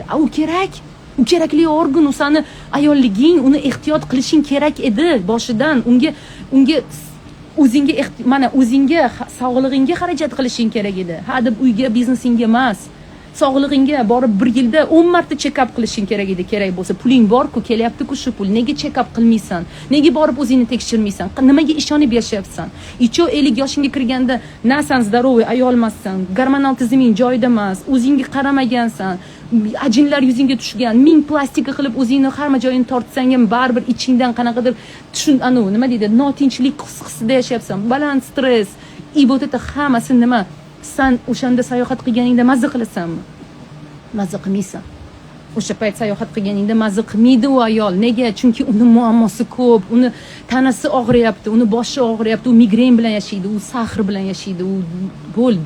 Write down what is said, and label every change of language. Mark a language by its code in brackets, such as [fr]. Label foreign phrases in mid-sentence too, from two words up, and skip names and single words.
[uz] U kerak. U kerakli organ, u sani ayolliging, uni ehtiyot qilishing kerak edi boshidan. Unga o'zingga sog'lig'ingga xarajat qilishing kerak edi. Ha deb uyga, biznesingga emas. Sog'lig'ingga borib bir yilda 10 marta check-up qilishing kerak edi, kerak bo'lsa. Puling bor-ku, kelyapti-ku shu pul. Nega check-up qilmaysan? Nega borib o'zingni tekshirmaysan? Nimaga ishonib yashayapsan? 50 yoshingga kirganda na san здоровый ayolmassan, gormonal tiziming joyida emas, o'zingga qaramagansan, ajinlar yuzingga tushgan, ming plastika qilib o'zingni hamma joyini tortsang ham baribir ichingdan qanaqadir nima deydi, notinchlik hissida yashayapsan, baland stress, [ru] и вот это [uz] hammasi nima? Sen o'shanda sayohat qilganingda mazza qilasanmi? Mazza qilmaysan. O'sha payt sayohat qilganingda mazza qilmaydi u ayol. Nega? Chunki uni muammosi ko'p, uni tanasi og'riyapti, uni boshi og'riyapti, u migren bilan yashaydi, u sahr bilan yashaydi, u bo'ldi.